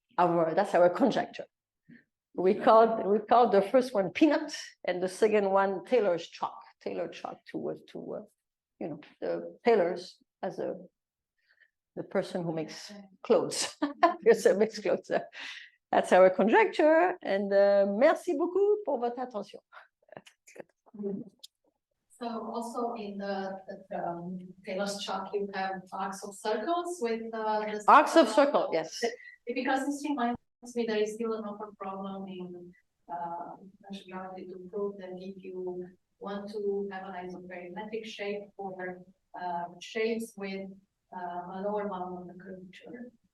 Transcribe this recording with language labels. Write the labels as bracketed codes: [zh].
[en] That's our conjecture. We called the first one peanut and the second one Taylor's chalk. Taylor chalk to the tailors as the person who makes clothes. Makes clothes. That's our conjecture. And [fr] merci beaucoup pour votre attention. [en] So also in the Taylor's chalk, you have arcs of circles with arcs of circle, yes. Because this reminds me there is still an open problem in reality to prove that if you want to have an isoperimetric shape for shapes with a lower bound of the curvature.